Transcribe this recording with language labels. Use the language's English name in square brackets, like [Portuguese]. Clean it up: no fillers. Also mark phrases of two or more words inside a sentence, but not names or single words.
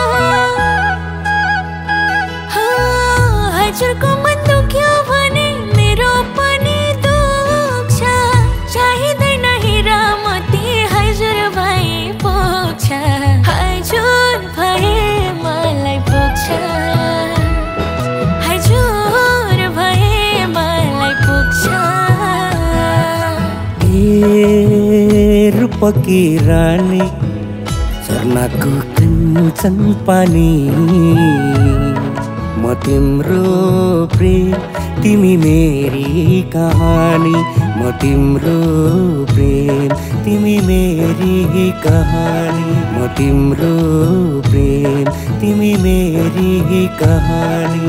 [Nepali] हजुरको मन दुख्यो भने मेरो पनि दुख्छ। चाहिँदैन हिरा मोती हजुर भए पुग्छ, हजुर भए मलाई पुग्छ, हजुर भए मलाई पुग्छ। [Hindi] रूप की रानी [Nepali] झरनाको कञ्चन पानी म तिम्रो प्रेम तिमी मेरी कहानी म तिम्रो प्रेम तिमी मेरी कहानी म तिम्रो प्रेम तिमी मेरी कहानी।